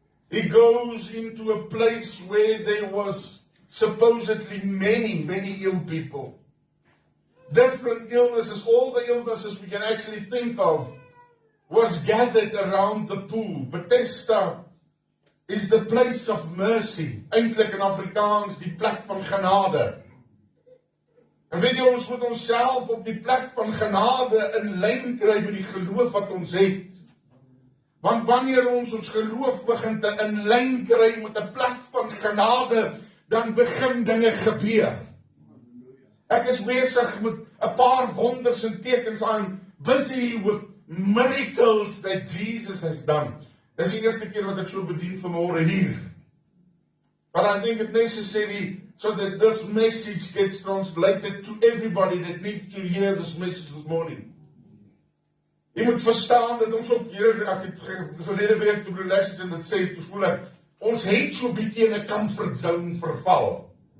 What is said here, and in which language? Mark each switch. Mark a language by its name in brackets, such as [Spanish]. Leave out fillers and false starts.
[English] He goes into a place where there was supposedly many ill people. Different illnesses, all the illnesses we can actually think of, was gathered around the pool. Bethesda is the place of mercy. [Afrikaans] Eintlik in Afrikaans die plek van genade. En weet jy, ons moet onsself op die plek van genade in lyn kry met die geloof wat ons het. Want wanneer ons geloof begin te in lyn kry met 'n plek van genade, dan begin dinge gebeur. Ek is besig met 'n paar wonders en tekens. [English] I'm busy with miracles that Jesus has done. [Afrikaans] Dis die eerste keer wat ek so bedien vanmôre hier. [English] But I think it's necessary so that this message gets translated to everybody that needs to hear this message this morning. [Afrikaans] Jy moet verstaan dat ons ook hier, ek het verlede week toe les en dit sê, toe voel ek, ons het so 'n bietjie in 'n comfort zone verval.